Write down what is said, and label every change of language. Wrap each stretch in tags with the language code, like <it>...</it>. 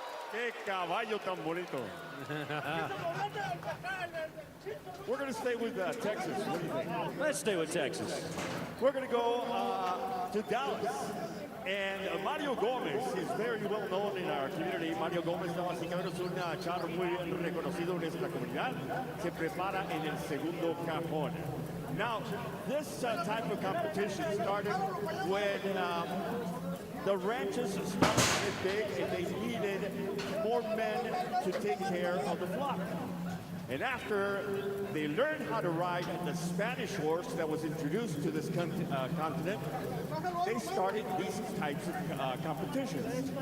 <es>Qué caballo tan bonito.</es> <en>We're going to stay with Texas. What do you think? Let's stay with Texas. We're going to go to Dallas. And Mario Gomez is very well known in our community.</en> <es>Mario Gomez, damas y caballeros, es un charro muy reconocido en nuestra comunidad. Se prepara en el segundo cajón.</es> <en>Now, this type of competition started when the ranches started to get big and they needed more men to take care of the flock. And after they learned how to ride the Spanish horse that was introduced to this continent, they started these types of competitions.</en>